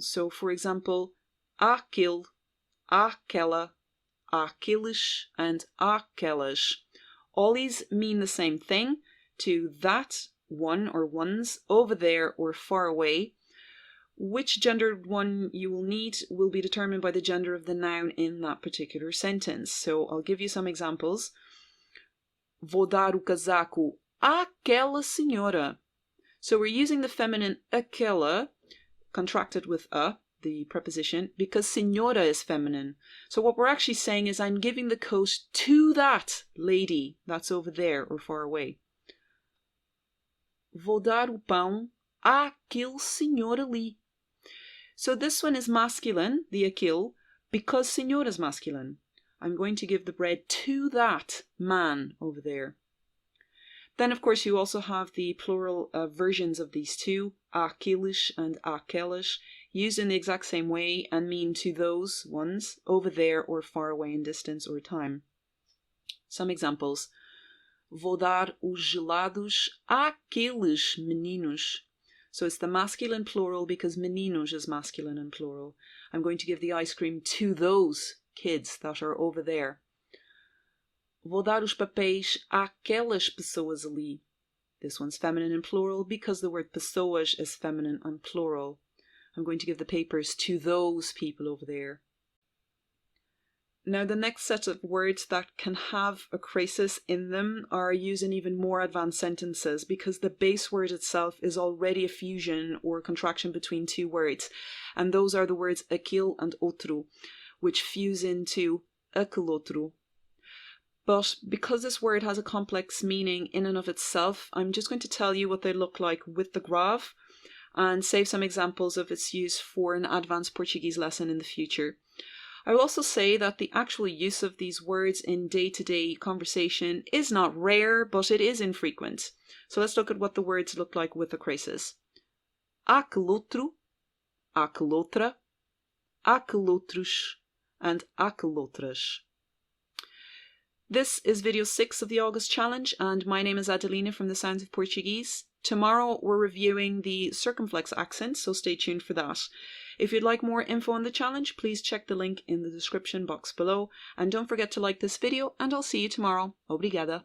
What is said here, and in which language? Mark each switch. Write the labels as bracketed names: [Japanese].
[English] So for example, aquele, aquela, aqueles, and aquelas. All these mean the same thing, to that, one or ones, over there or far away. Which gendered one you will need will be determined by the gender of the noun in that particular sentence. So I'll give you some examples. [Portuguese] Vou dar o casaco àquela senhora. [English] So we're using the feminine aquela, contracted with a, the preposition, because senhora is feminine. So what we're actually saying is I'm giving the coat to that lady that's over there or far away. [Portuguese] Vou dar o pão àquele senhor ali. [English] So this one is masculine, the aquele, because senhor is masculine. I'm going to give the bread to that man over there. Then, of course, you also have the plural versions of these two, aqueles and aquelas, used in the exact same way and mean to those ones over there or far away in distance or time. Some examples. [Portuguese] Vou dar os gelados àqueles meninos. [English] So it's the masculine plural because meninos is masculine and plural. I'm going to give the ice cream to those kids that are over there. [Portuguese] Vou dar os papéis àquelas pessoas ali. [English] This one's feminine and plural because the word pessoas is feminine and plural. I'm going to give the papers to those people over there. Now the next set of words that can have a crase in them are used in even more advanced sentences because the base word itself is already a fusion or contraction between two words, and those are the words aquele and outro, which fuse into aquele outro. But because this word has a complex meaning in and of itself, I'm just going to tell you what they look like with the grave and save some examples of its use for an advanced Portuguese lesson in the future. I will also say that the actual use of these words in day-to-day conversation is not rare, but it is infrequent. So let's look at what the words look like with the crases. [Portuguese] Aquele outro, aquele outra, aquele outros, and aquele outras. [English] This is video 6 of the August Challenge, and my name is Adelina from the Sounds of Portuguese. Tomorrow we're reviewing the circumflex accent, so stay tuned for that. If you'd like more info on the challenge, please check the link in the description box below, and don't forget to like this video, and I'll see you tomorrow. [Portuguese] Obrigada.